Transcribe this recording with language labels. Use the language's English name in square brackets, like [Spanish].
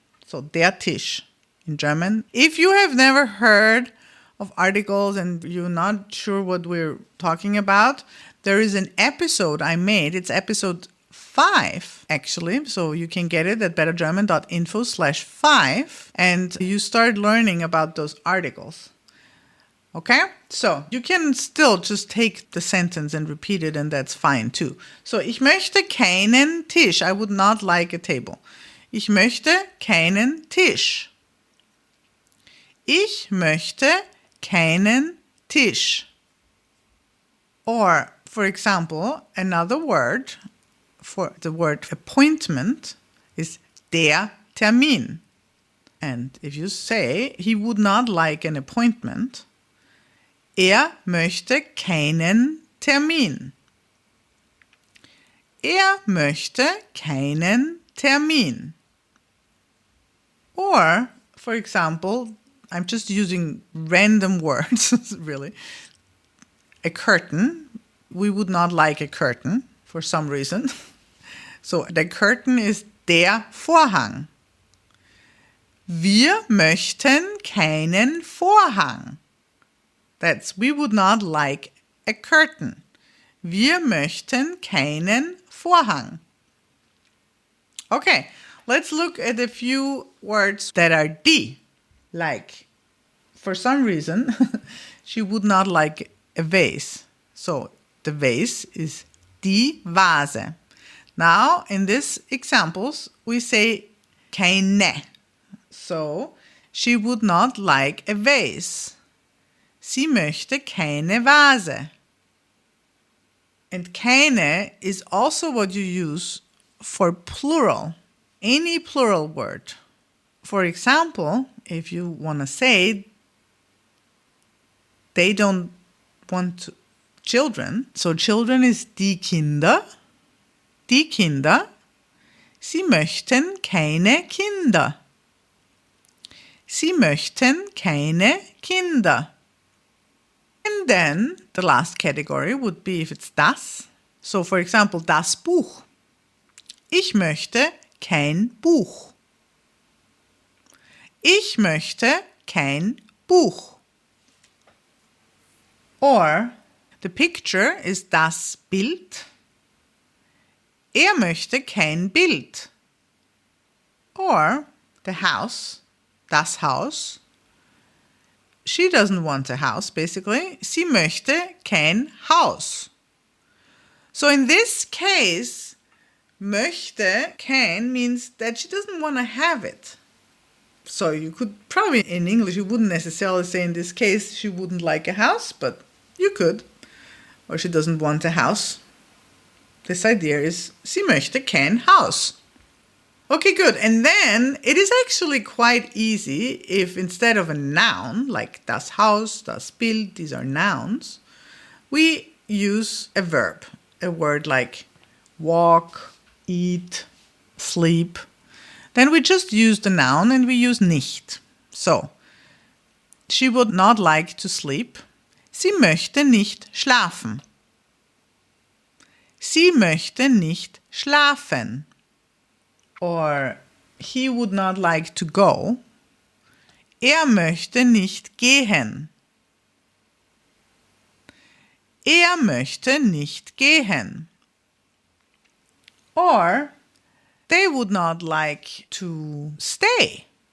[English] So der Tisch in German. If you have never heard of articles and you're not sure what we're talking about, there is an episode I made. It's episode 5 5, actually. So you can get it at bettergerman.info/5, and you start learning about those articles. Okay? So you can still just take the sentence and repeat it, and that's fine too. So, [German] ich möchte keinen Tisch. [English] I would not like a table. [German] Ich möchte keinen Tisch. Ich möchte keinen Tisch. [English] Or, for example, another word for the word appointment is der Termin. And if you say he would not like an appointment, [German] möchte keinen Termin. Möchte keinen Termin. [English] Or, for example, I'm just using random words, really. A curtain. We would not like a curtain for some reason. [German] So, der Curtain ist der Vorhang. Wir möchten keinen Vorhang. [English] We would not like a curtain. [German] Wir möchten keinen Vorhang. [English] Okay, let's look at a few words that are die. Like, for some reason, she would not like a vase. So, the vase is die Vase. Now, in these examples, we say keine. So, she would not like a vase. [German] Sie möchte keine Vase. [English] And keine is also what you use for plural. Any plural word. For example, if you want to say they don't want children, so children is die Kinder. [German] Die Kinder. Sie möchten keine Kinder. Sie möchten keine Kinder. [English] And then the last category would be if it's das. So for example, [German] das Buch. Ich möchte kein Buch. Ich möchte kein Buch. [English] Or the picture is das Bild. [German] Möchte kein Bild. [English] Or the house, [German] das Haus. [English] She doesn't want a house, basically. [German] Sie möchte kein Haus. [English] So in this case, möchte kein means that she doesn't want to have it. So you could probably, in English, you wouldn't necessarily say in this case she wouldn't like a house, but you could. Or she doesn't want a house. This idea is, [German] sie möchte kein Haus. [English] Okay, good. And then it is actually quite easy if instead of a noun, like das Haus, das Bild, these are nouns, we use a verb, a word like walk, eat, sleep. Then we just use the noun and we use nicht. So, she would not like to sleep. [German] Sie möchte nicht schlafen. Sie möchte nicht schlafen. [English] Or he would not like to go. [German] Möchte nicht gehen. Möchte nicht gehen. [English] Or they would not like to stay.